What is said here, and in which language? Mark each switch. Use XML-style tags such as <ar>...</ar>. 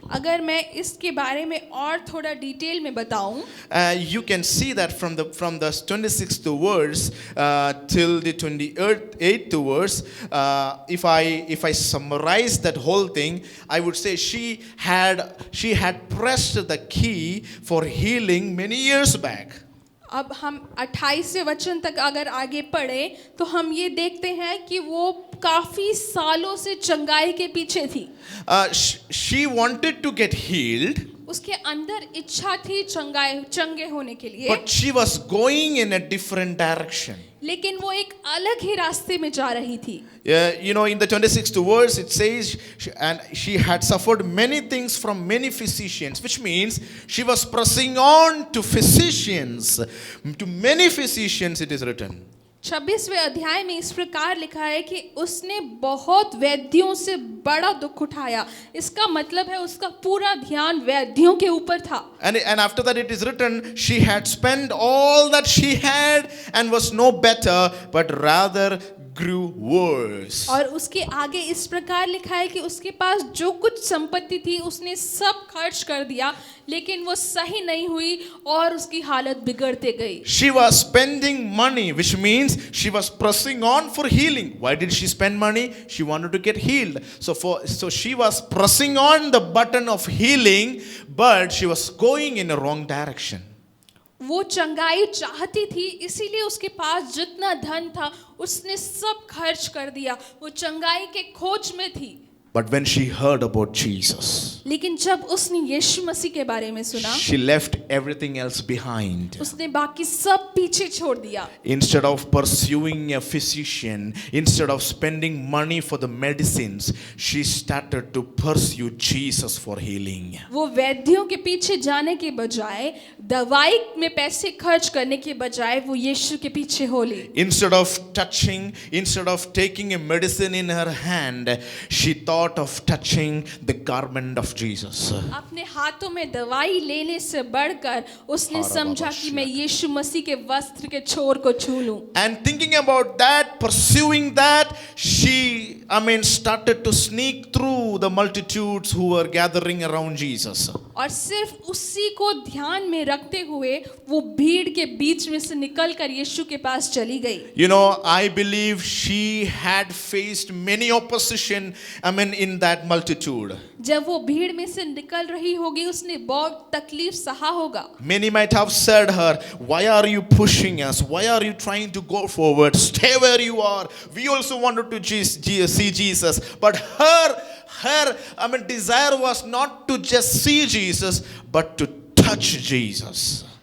<hi>अगर मैं इसके बारे में और थोड़ा डिटेल में बताऊं,</hi> <en>You can see that from the 26th verse till the 28th verse. If I summarize that whole thing, I would say she had pressed the key for healing many years back.</en> <hi>अब हम 28वें वचन तक अगर आगे पढ़े तो हम ये देखते हैं कि वो काफी सालों से चंगाई के पीछे थी।</hi> <en>She wanted to get healed,</en> <hi>उसके अंदर इच्छा थी चंगे होने के लिए,</hi> <en>but she was going in a different direction.</en> <hi>लेकिन वो एक अलग ही रास्ते में जा रही थी।</hi> <en>In the 26th verse it says, and she had suffered many things from many physicians, which means she was pressing on to physicians. To many physicians it is written.</en> <hi>26वें अध्याय में इस प्रकार लिखा है कि उसने बहुत वैद्यों से बड़ा दुख उठाया। इसका मतलब है उसका पूरा ध्यान वैद्यों के ऊपर था।</hi> <en>And after that it is written, she had spent all that she had and was no better, but rather grew worse.</en> <hi>और उसके आगे इस प्रकार लिखा है कि उसके पास जो कुछ संपत्ति थी उसने सब खर्च कर दिया, लेकिन वो सही नहीं हुई और उसकी हालत बिगड़ते गई।</hi> <en>She was spending money, which means she was pressing on for healing. Why did she spend money? She wanted to get healed. So she was pressing on the button of healing, but she was going in a wrong direction.</en> <hi>वो चंगाई चाहती थी, इसीलिए उसके पास जितना धन था उसने सब खर्च कर दिया। वो चंगाई के खोज में थी।</hi> <en>But when she heard about Jesus,</en> <hi>लेकिन जब उसने यीशु मसीह के बारे में सुना,</hi> <en>she left everything else behind.</en> <hi>उसने बाकी सब पीछे छोड़ दिया।</hi> <en>Instead of pursuing a physician, instead of spending money for the medicines, she started to pursue Jesus for healing.</en> <hi>वो वैद्यों के पीछे जाने के बजाय, दवाई में पैसे खर्च करने के बजाय वो यीशु के पीछे हो ली।</hi> <en>Instead of taking a medicine in her hand, she thought of touching the garment of Jesus.</en> <hi>अपने हाथों में दवाई लेने से बढ़कर उसने समझा कि मैं यीशु मसीह के वस्त्र के छोर को छू लूं।</hi> <en>And thinking about that, pursuing that, she started to sneak through the multitudes who were gathering around Jesus.</en> <hi>और सिर्फ उसी को ध्यान में रखते हुए वो भीड़ के बीच में से निकलकर यीशु के पास चली गई।</hi> <en>I believe she had faced many opposition, in that multitude.</en> <hi>जब वो भीड़ में से निकल रही होगी उसने बहुत तकलीफ सहा होगा।</hi> <en>Many might have said her, why are you pushing us? Why are you trying to go forward? Stay where you are. We also wanted to see Jesus. But her desire was not to just see Jesus, but to touch Jesus.</en>